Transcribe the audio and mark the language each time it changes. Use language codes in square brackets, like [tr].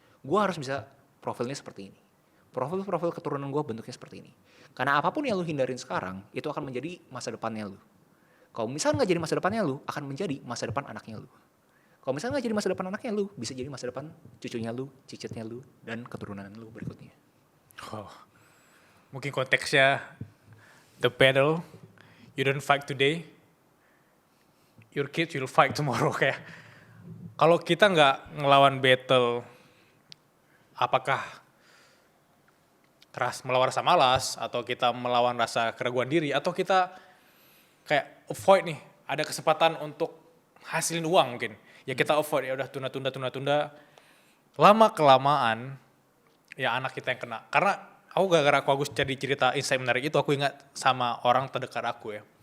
[id] Gue harus bisa profilnya seperti ini. Profil keturunan gue bentuknya seperti ini. Karena apapun yang lu hindarin sekarang, itu akan menjadi masa depannya lu. Kalau misalnya nggak jadi masa depannya lu, akan menjadi masa depan anaknya lu. Kalau misalnya nggak jadi masa depan anaknya lu, bisa jadi masa depan cucunya lu, cicitnya lu, dan keturunan lu berikutnya. Oh. Mungkin konteksnya [en] the battle you don't fight today, your kids will fight tomorrow. [id] Kayak kalau kita nggak ngelawan battle, apakah melawan rasa malas atau kita melawan rasa keraguan diri atau kita kayak avoid nih ada kesempatan untuk hasilin uang mungkin ya kita avoid ya udah tunda lama kelamaan ya anak kita yang kena karena aku gara-gara aku jadi cerita insight menarik itu aku ingat sama orang terdekat aku ya